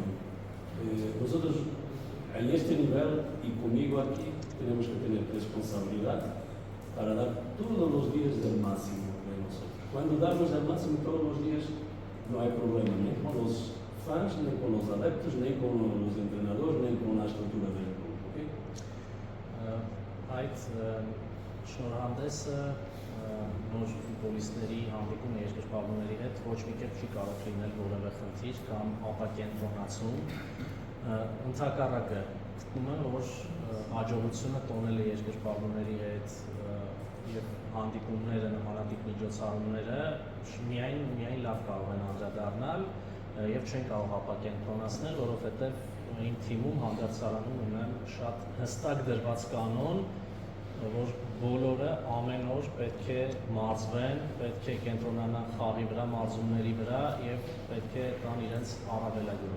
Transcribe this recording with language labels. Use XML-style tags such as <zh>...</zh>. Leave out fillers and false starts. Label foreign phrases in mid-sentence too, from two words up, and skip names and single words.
<es>Nosotros en este nivel y conmigo aquí tenemos que tener responsabilidad para dar todos los días el máximo de nosotros. Cuando damos el máximo todos los días no hay problema ni con los fans, ni con los adeptos, ni con los entrenadores, ni con la estructura del club. Okay?</es> <hy>Շնորհանդեսը նոր ֆուտբոլիստների հանդիպումը երկրպագուների հետ ոչ մի կերպ չի կարող լինել որևէ խնդիր կամ ապակենտրոնացում։ Ընդհակառակը գտնում եմ, որ հաջողությունը տոնել է երկրպագուների հետ եւ հանդիպումները, նմանատիպ միջոցառումները միայն լավ կարող են անդրադառնալ եւ չեն կարող ապակենտրոնացնել, որովհետեւ իմ թիմում հանդերձարանում ունեմ շատ հստակ դրված կանոն, որ բոլորը ամեն օր պետք է մարզվեն, պետք է կենտրոնանան խաղի վրա, մարզումների վրա եւ պետք է տան իրենց առավելագույնը։</hy>